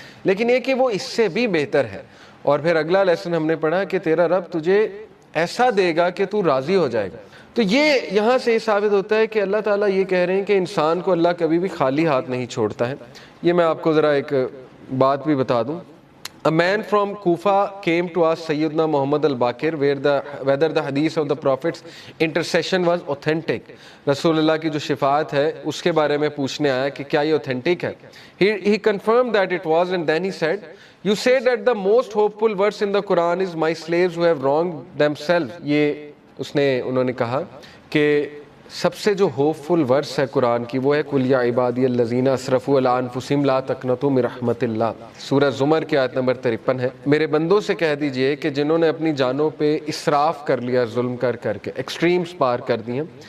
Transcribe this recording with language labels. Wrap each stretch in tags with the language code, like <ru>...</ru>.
<ur>لیکن یہ کہ وہ اس سے بھی بہتر ہے۔ اور پھر اگلا لیسن ہم نے پڑھا کہ تیرا رب تجھے ایسا دے گا کہ تو راضی ہو جائے گا۔ تو یہ یہاں سے یہ ثابت ہوتا ہے کہ اللہ تعالیٰ یہ کہہ رہے ہیں کہ انسان کو اللہ کبھی بھی خالی ہاتھ نہیں چھوڑتا ہے۔ یہ میں آپ کو ذرا ایک بات بھی بتا دوں۔</ur> <en>A man from Kufa came to ask Sayyidina Muhammad al-Baqir whether the hadith of the Prophet's intercession was authentic.</en> <ur>رسول اللہ کی جو شفاعت ہے اس کے بارے میں پوچھنے آیا کہ کیا یہ authentic ہے۔</ur> <en>He confirmed that it was and then he said, you said that the most hopeful verse in the Quran is my slaves who have wronged themselves.</en> <ur>یہ انہوں نے کہا کہ سب سے جو ہوپ فل ورس ہے قرآن کی وہ ہے قل یا عبادی الذین اسرفوا علی انفسہم لا تقنطوا من رحمت اللہ، سورہ زمر کی آیت نمبر 53 ہے۔ میرے بندوں سے کہہ دیجئے کہ جنہوں نے اپنی جانوں پہ اسراف کر لیا، ظلم کر کے ایکسٹریمز پار کر دی ہیں،</ur>